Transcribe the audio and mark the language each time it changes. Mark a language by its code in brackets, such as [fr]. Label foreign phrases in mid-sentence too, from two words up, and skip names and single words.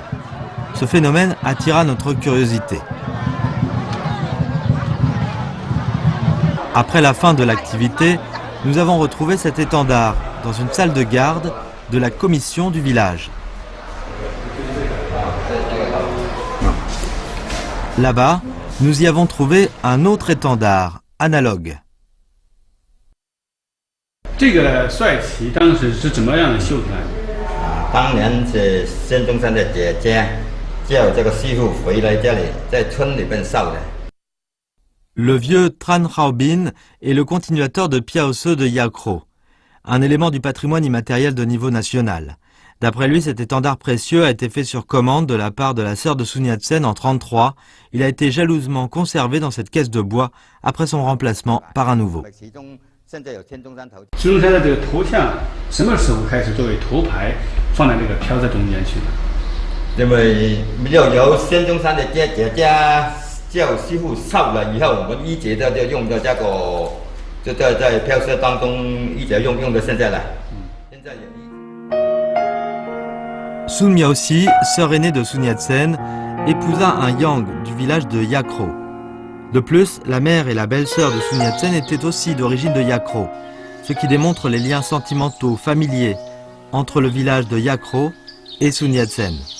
[fr] Ce phénomène attira notre curiosité. Après la fin de l'activité, nous avons retrouvé cet étendard dans une salle de garde de la commission du village. Là-bas, nous y avons trouvé un autre étendard, analogue. [zh] 这个帅旗当时是怎么样的绣出来的？当年是孙中山的姐姐叫这个师傅回来这里，在村里面烧的。 [fr] Le vieux Tran Hao-bin est le continuateur de Piao Se de Yakro, un élément du patrimoine immatériel de niveau national. D'après lui, cet étendard précieux a été fait sur commande de la part de la sœur de Sun Yat-sen en 1933. Il a été jalousement conservé dans cette caisse de bois après son remplacement par un nouveau. [zh] 孙中山的这个头像什么时候开始作为头牌放在这个飘在中间去的？因为由孙中山的姐姐叫师傅烧了以后，我们一直就用的这个，就在飘色当中一直用到现在了。现在也。 [fr] Sun Miaoxi, sœur aînée de Sun Yat-sen, épousa un yang du village de Yakro. De plus, la mère et la belle-sœur de Sun Yat-sen étaient aussi d'origine de Yakro, ce qui démontre les liens sentimentaux, familiers entre le village de Yakro et Sun Yat-sen.